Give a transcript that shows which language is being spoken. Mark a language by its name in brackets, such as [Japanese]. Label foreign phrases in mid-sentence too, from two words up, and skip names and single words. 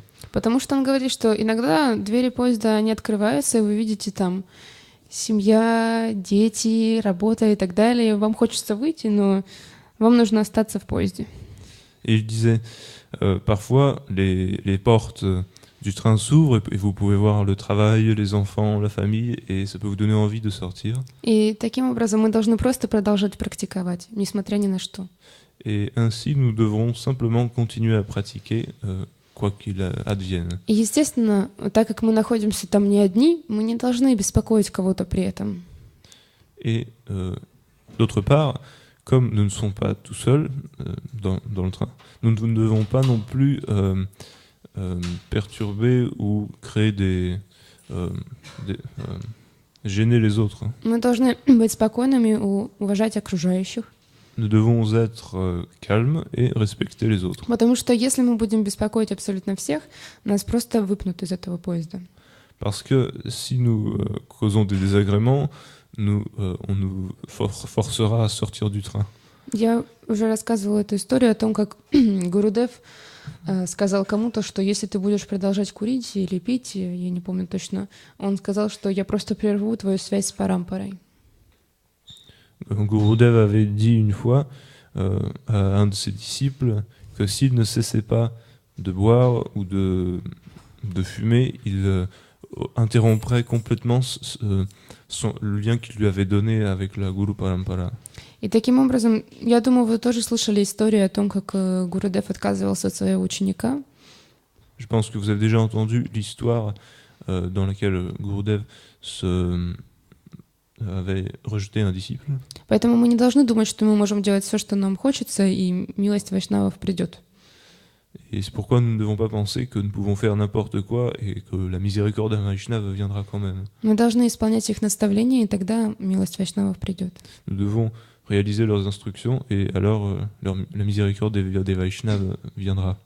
[Russian] Потому что он говорит, что иногда двери поезда не открываются, и вы видите там семья, дети, работа и так далее. Вам хочется выйти, но вам нужно остаться в поезде. [French] Et il disait, parfois les portes du train s'ouvrent et vous pouvez voir le travail, les enfants, la famille, et ça peut vous donner envie de sortir. [Russian] И таким образом мы должны просто продолжать практиковать, несмотря ни на что. [French] Et ainsi, nous devrons simplement continuer à pratiquer, quoi qu'il advienne. [Russian] И, естественно, так как мы находимся там не одни, мы не должны беспокоить кого-то при этом. [French] Et d'autre part, comme nous ne sommes pas tout seuls dans le train, nous ne devons pas non plus perturber ou créer gêner les autres. [Russian] Мы должны быть спокойными, уважать окружающих. [French] Nous devons être calmes et respecter les autres. [Russian] Потому что если мы будем беспокоить абсолютно всех, нас просто выпнут из этого поезда. [French] Parce que si nous causons des désagréments, on nous forcera à sortir du train. [Russian] Я уже рассказывала эту историю о том, как Гурудев сказал кому-то, что если ты будешь продолжать курить или пить, я не помню точно, он сказал, что я просто прерву твою связь с Парампарой. [French] Gurudev avait dit une fois à un de ses disciples que s'il ne cessait pas de boire ou de fumer, il interromprait complètement le lien qu'il lui avait donné avec la Guru Parampara. [Russian] И таким образом, я думаю, вы тоже слышали историю о том, как Гурудев отказывался от своего ученика. [French] Je pense que vous avez déjà entendu l'histoire dans laquelle Gurudev avait rejeté un disciple. [Russian] Поэтому мы не должны думать, что мы можем делать все, что нам хочется, и милость вайшнавов придет. [French] Et c'est pourquoi nous ne devons pas penser que nous pouvons faire n'importe quoi et que la miséricorde d'un Vaishnava viendra quand même. [Russian] Мы должны исполнять их наставления, и тогда милость вайшнавов придет. [French] Nous devons réaliser leurs instructions et alors la miséricorde des Vaishnavas viendra.